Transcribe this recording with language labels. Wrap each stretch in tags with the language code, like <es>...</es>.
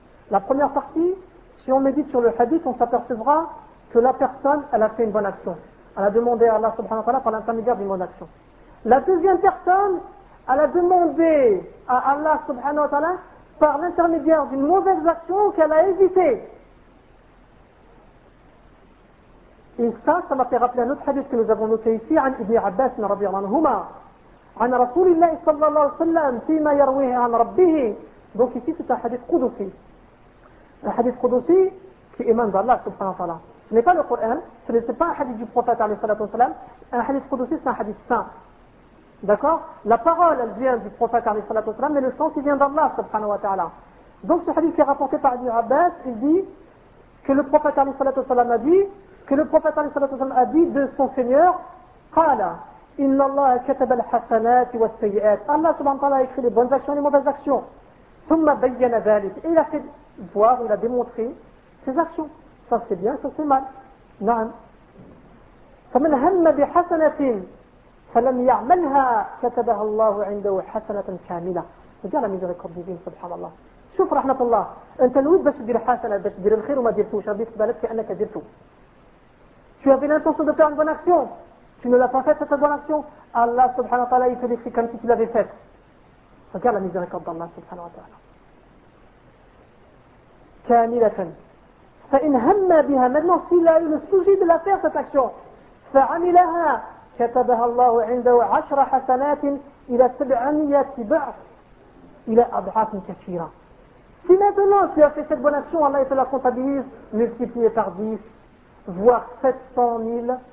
<fr>La première partie, si on médite sur le hadith, on s'apercevra que la personne, elle a fait une bonne action. Elle a demandé à Allah subhanahu wa ta'ala par l'intermédiaire d'une bonne action. La deuxième personne, elle a demandé à Allah subhanahu wa ta'ala par l'intermédiaire d'une mauvaise action qu'elle a hésité. Et ça m'a fait rappeler un autre hadith que nous avons noté ici,</fr> <ar>عن Ibn Abbas, رضي الله عنهما, عن رسول الله صلى الله عليه وسلم, فيما يرويه عن ربه.</ar> <fr>Donc ici, c'est un hadith qudusi. Un hadith qudusi qui émane d'Allah subhanahu wa ta'ala. Ce n'est pas le Coran, ce n'est pas un hadith du prophète alayhi salatu wasalam. Un hadith qudusi, c'est un hadith saint. D'accord? La parole, elle vient du prophète alayhi salatu wasalam, mais le sens, il vient d'Allah subhanahu wa ta'ala. Donc ce hadith qui est rapporté par Ibn Abbas, il dit que le prophète alayhi salatu wasalam a dit, que le prophète alayhi salatu wasalam a dit de son Seigneur,</fr> <ar>qala, inna Allah kataba al-hasanati wa al-sayyi'at.</ar> <fr>Allah subhanahu wa ta'ala a écrit les bonnes actions et les mauvaises actions.</fr> <ar>Thumma bayyana dhalik.</ar> <fr>Et il a fait voir, il a démontré ses actions. Ça c'est bien, ça c'est mal. Non.</fr> <ar>فمن هم بحسنة فلم يعملها كتبها الله عنده حسنة كاملة.</ar> <fr>C'est la miséricorde divine, subhanallah.</fr> <ar>شوف رحمة الله. أنت لويت باش دير حسنة باش دير الخير وما ديرتوش. ربي يقبل لك أنك درتو.</ar> <fr>Tu avais l'intention de faire une bonne action. Tu ne l'as pas faite cette bonne action. Allah subhanahu wa ta'ala il te décrit comme si tu l'avais faite. Regarde la miséricorde d'Allah subhanahu wa ta'ala.</fr> <ar>كاملة. فإن هم بها</ar> <fr>maintenant s'il a eu le souci de la faire cette action,</fr> <ar>فعملها كتبها الله عنده عشر حسنات إلى سبعمية ضعف إلى أضعاف كثيرة.</ar> <fr>Si maintenant tu as fait cette bonne action, Allah te la comptabilise multiplié par 10 voire 700 000.</fr>